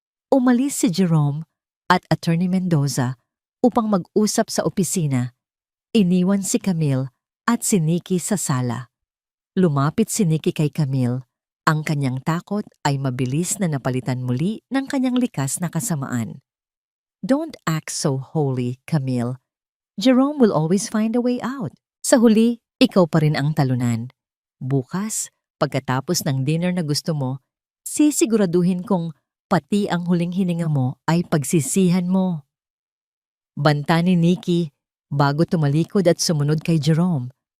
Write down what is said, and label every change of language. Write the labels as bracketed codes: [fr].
[tl] Umalis si Jerome at Attorney Mendoza upang mag-usap sa opisina. Iniwan si Camille at si Nikki sa sala. Lumapit si Nikki kay Camille. Ang kanyang takot ay mabilis na napalitan muli ng kanyang likas na kasamaan. [en] "Don't act so holy, Camille. Jerome will always find a way out. [tl] Sa huli, ikaw pa rin ang talunan. Bukas, pagkatapos ng dinner na gusto mo, sisiguraduhin kong pati ang huling hininga mo ay pagsisihan mo." Banta ni Nikki bago tumalikod at sumunod kay Jerome.